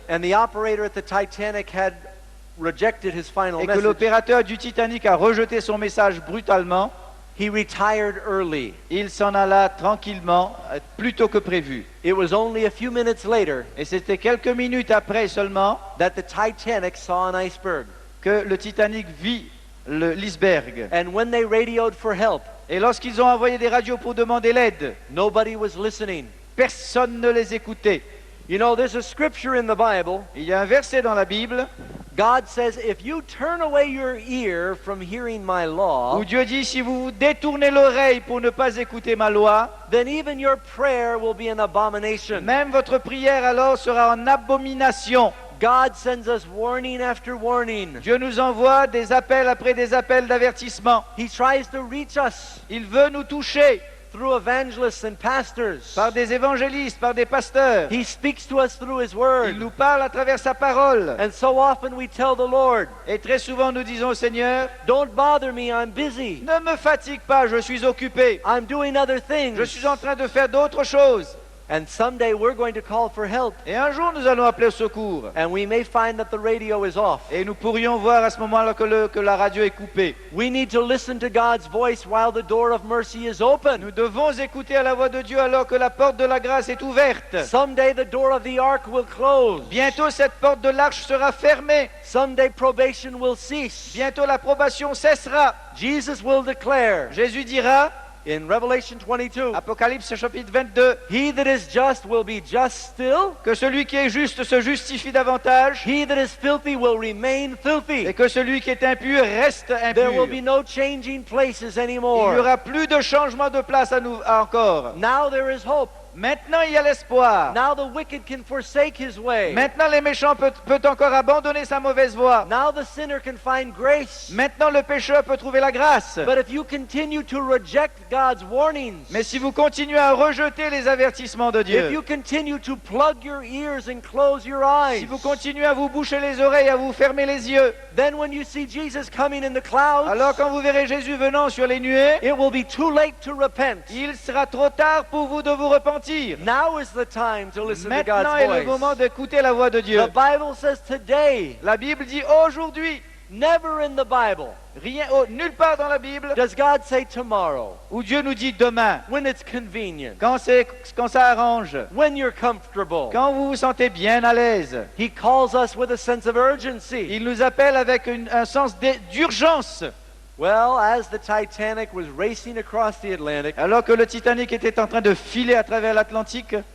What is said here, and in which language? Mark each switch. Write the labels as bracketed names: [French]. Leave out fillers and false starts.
[English] and the operator at the Titanic had rejected his final [French] et que [English] message, [French] l'opérateur du Titanic a rejeté son message brutalement, [English] he retired early. [French] il s'en alla tranquillement, plus tôt que prévu. [English] It was only a few minutes later [French] Et c'était quelques minutes après seulement [English] that the Titanic saw an iceberg. [French] que le Titanic vit l'iceberg. [English] And when they radioed for help, [French] Et lorsqu'ils ont envoyé des radios pour demander l'aide, [English] nobody was listening. [French] personne ne les écoutait. [English] You know, there's a scripture in the Bible. [French] Il y a un verset dans la Bible [English] God says, "If you turn away your ear from hearing my law, [French] où Dieu dit, si vous vous détournez l'oreille pour ne pas écouter ma loi, [English] then even your prayer will be an abomination." [French] même votre prière alors sera en abomination. [English] God sends us warning after warning. [French] Dieu nous envoie des appels après des appels d'avertissement. [English] He tries to reach us [French] Il veut nous toucher [English] through evangelists and pastors. [French] par des évangélistes, par des pasteurs. [English] He speaks to us through His [French] Il [English] Word. [French] nous parle à travers sa parole. [English] And so often we tell the Lord, [French] Et très souvent nous disons au Seigneur, [English] "Don't bother me, I'm busy. [French] ne me fatigue pas, je suis occupé. [English] I'm doing other [French] Je [English] things." [French] suis en train de faire d'autres choses. [English] And someday we're going to call for help. [French] Et un jour, nous allons appeler au secours. [English] And we may find that the radio is off. [French] Et nous pourrions voir à ce moment-là que la radio est coupée. [English] We need to listen to God's voice while the door of mercy is open. [French] Nous devons écouter à la voix de Dieu alors que la porte de la grâce est ouverte. [English] Someday the door of the ark will close. [French] Bientôt, cette porte de l'arche sera fermée. [English] Someday probation will cease. [French] Bientôt, l'approbation cessera. [English] Jesus will declare [French] Jésus dira, [English] in Revelation 22, [French] Apocalypse chapitre 22, [English] he that is just will be just still. [French] que celui qui est juste se justifie davantage [English] He that is filthy will remain filthy. [French] et que celui qui est impur reste [English] There will [French] impur. [English] be no changing places [French] Il n'y [English] anymore. [French] aura plus de changement de place encore. [English] Now there is hope. [French] Maintenant, il y a l'espoir. [English] Now the wicked can forsake his way. [French] Maintenant, les méchants peut encore abandonner sa mauvaise voie. [English] Now the sinner can find grace. [French] Maintenant, le pécheur peut trouver la grâce. [English] But if you continue to reject God's warnings, [French] Mais si vous continuez à rejeter les avertissements de [English] if [French] Dieu, [English] you continue to plug your ears and close your [French] si [English] eyes, [French] vous continuez à vous boucher les oreilles, à vous fermer les yeux, [English] then when you see Jesus coming in the clouds, [French] alors quand vous verrez Jésus venant sur les nuées, [English] it will be too late to repent. [French] il sera trop tard pour vous de vous repentir. [English] Now is the time to listen to [French] Maintenant [English] God's [French] est le moment [English] voice. [French] d'écouter la voix de Dieu. [English] The Bible says today, [French] La Bible dit aujourd'hui, [English] never in the Bible [French] nulle part dans la Bible, [English] does God say tomorrow, [French] où Dieu nous dit demain, [English] when it's convenient, [French] quand ça arrange, [English] when you're comfortable. [French] quand vous vous sentez bien à l'aise. [English] He calls us with a sense of urgency. [French] Il nous appelle avec un sens d'urgence. [English] Well, as the Titanic was racing across the Atlantic, [French] Alors que le Titanic était en train de filer à travers l'Atlantique,